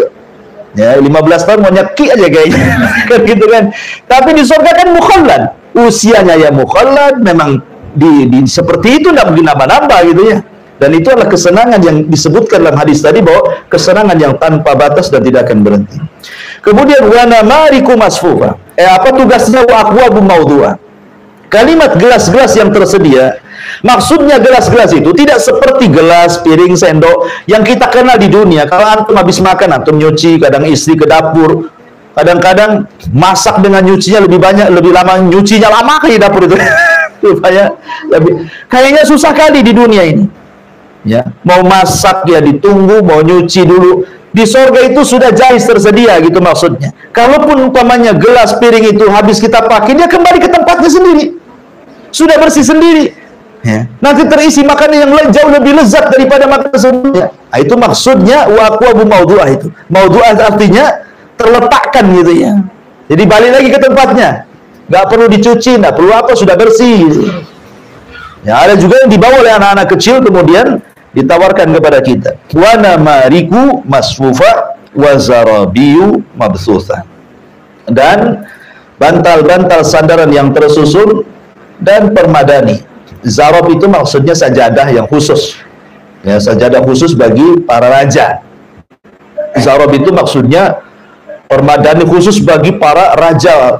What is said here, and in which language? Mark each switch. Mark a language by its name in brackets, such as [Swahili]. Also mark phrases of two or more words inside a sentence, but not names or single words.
[Indonesian] Ya, 15 tahun mau nyeki aja kayaknya. Kan gitu kan. Tapi di surga kan mukhallad. Usianya ya mukhallad, memang seperti itu enggak mungkin nambah-nambah gitu ya. Dan itu adalah kesenangan yang disebutkan dalam hadis tadi, bahwa kesenangan yang tanpa batas dan tidak akan berhenti. [Arabic] Kemudian ونمارق مصفوفة. [Indonesian] Apa tugasnya [Arabic] وأكواب موضوعة? [Indonesian] Kalimat gelas-gelas yang tersedia, maksudnya gelas-gelas itu tidak seperti gelas, piring, sendok yang kita kenal di dunia. Kalau antum habis makan, antum nyuci, kadang istri ke dapur, kadang-kadang masak dengan nyucinya lebih banyak, lebih lama, nyucinya lama kayak dapur itu. Kayaknya susah kali di dunia ini. Ya, mau masak ya ditunggu, mau nyuci dulu. Di sorga itu sudah jahis tersedia gitu maksudnya. Kalaupun umpamanya gelas, piring itu habis kita pakai, dia kembali ke tempatnya sendiri, sudah bersih sendiri ya. Nanti terisi makanan yang jauh lebih lezat daripada makanan sebelumnya. Nah, itu maksudnya [Arabic] وأكواب موضوعة. [Indonesian] Itu maudhu'ah artinya terletakkan gitu ya. Jadi balik lagi ke tempatnya, nggak perlu dicuci, nggak perlu apa, sudah bersih gitu. Ya, ada juga yang dibawa oleh anak-anak kecil kemudian ditawarkan kepada kita. [Arabic] ونمارق مصفوفة وزرابي مبثوثة. [Indonesian] Dan bantal-bantal sandaran yang tersusun dan permadani. Zarab itu maksudnya sajadah yang khusus. Ya, sajadah khusus bagi para raja. Zarab itu maksudnya permadani khusus bagi para raja.